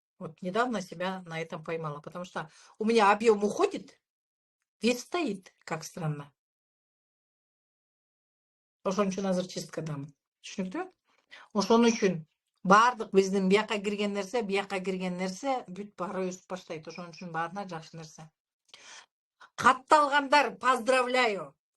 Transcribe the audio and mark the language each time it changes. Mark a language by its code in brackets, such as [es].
[ru] Вот недавно себя на этом поймала, потому что у меня объем уходит, вес стоит, как странно. [ky] Ошон үчүн азыр чисткадамын. Түшүнүктүүбү? Ошон үчүн баардык биздин бияка кирген нерсе бүт баары өсүп баштайт. Ошон үчүн баарына жакшы нерсе. Катталгандар, [ru] поздравляю.